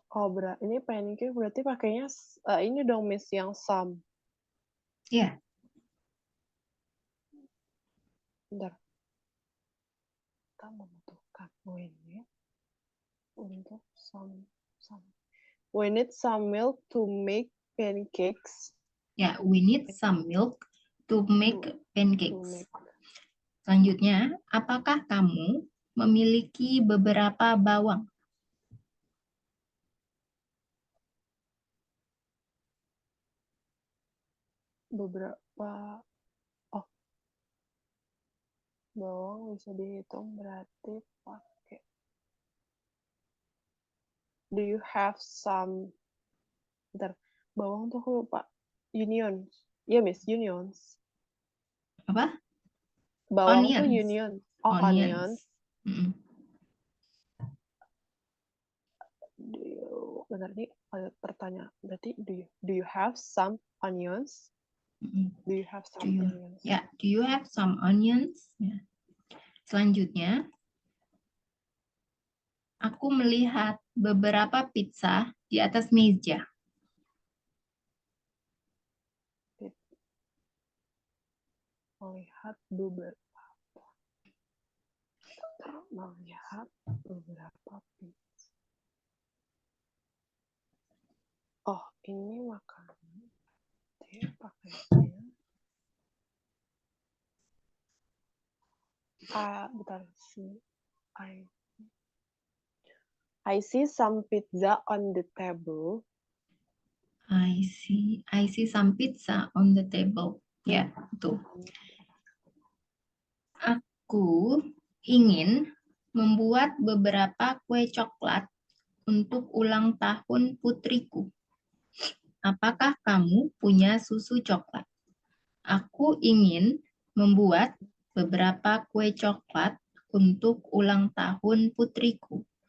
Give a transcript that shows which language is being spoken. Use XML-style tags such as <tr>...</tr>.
<id>berarti ini pancake berarti pakainya ini dong, Miss, yang some. Ya, Bentar. Kita membutuhkan we need untuk some.</id> <en>We need some milk to make pancakes. ya, we need some milk to make pancakes. make</en> <id>Selanjutnya, apakah kamu memiliki beberapa bawang? beberapa bawang bisa dihitung berarti pakai.</id> <en>Do you have some?</en> <id>Bentar, bawang tuh aku lupa. Unions.</id> <en>Iya, Miss, unions.</en> <id>Apa? Bawang tuh</id> <en>Onions. union. Onions. Onions. Mm-mm.</en> <id>Bentar, ini ada pertanyaan.</id> <en>Berarti do you have some onions? Mm-mm. Do you have some onions? Ya, do you have some onions?</en> <id>Ya. Selanjutnya, aku melihat beberapa pizza di atas meja. Melihat beberapa. melihat beberapa pizza. Oh, ini makanan. Dia pakainya. Bentar sih.</id> <en>I see some pizza on the table. I see some pizza on the table.</en> <id>Ya, tuh. Aku ingin membuat beberapa kue coklat untuk ulang tahun putriku. Apakah kamu punya susu coklat? Aku ingin membuat beberapa kue coklat untuk ulang tahun putriku.</id>